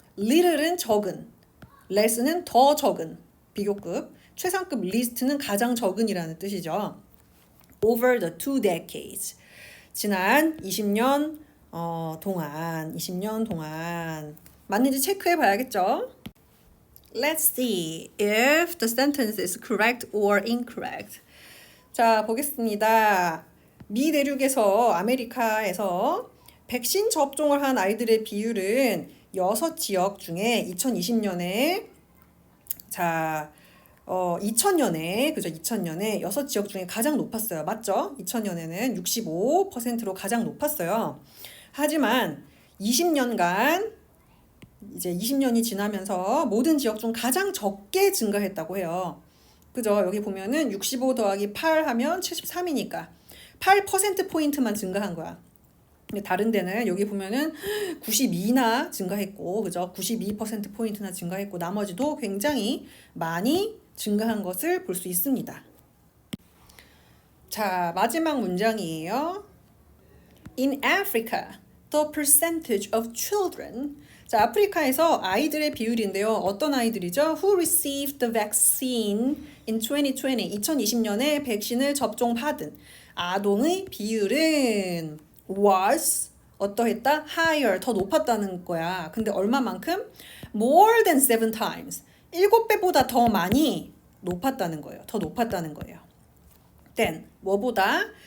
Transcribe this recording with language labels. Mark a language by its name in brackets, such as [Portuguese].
[Korean] little은 적은, less는 더 적은 비교급, 최상급 least는 가장 적은이라는 뜻이죠. [English] over the 2 decades. [Korean] 지난 20년 동안 20년 동안 맞는지 체크해 봐야겠죠? [English] Let's see if the sentence is correct or incorrect. [Korean] 자, 보겠습니다. 미 대륙에서 아메리카에서 백신 접종을 한 아이들의 비율은 6지역 중에 2020년에 2000년에 그죠? 2000년에 6지역 중에 가장 높았어요. 맞죠? 2000년에는 65%로 가장 높았어요. 하지만 20년간 이제 20년이 지나면서 모든 지역 중 가장 적게 증가했다고 해요. 그죠? 여기 보면은 65 더하기 8 하면 73이니까 8%포인트만 증가한 거야. 근데 다른 데는 여기 보면은 92나 증가했고, 그죠? 92%포인트나 증가했고, 나머지도 굉장히 많이 증가한 것을 볼 수 있습니다. 자, 마지막 문장이에요. [English] In Africa, the percentage of children. [Korean] 자, 아프리카에서 아이들의 비율인데요. 어떤 아이들이죠? [English] Who received the vaccine in 2020? [Korean] 2020년에 백신을 접종받은 아동의 비율은 was 어떠했다? higher, 더 높았다는 거야. 근데 얼마만큼? [English] more than 7 times. [Korean] 7배보다 더 많이 높았다는 거예요. 더 높았다는 거예요. then 뭐보다?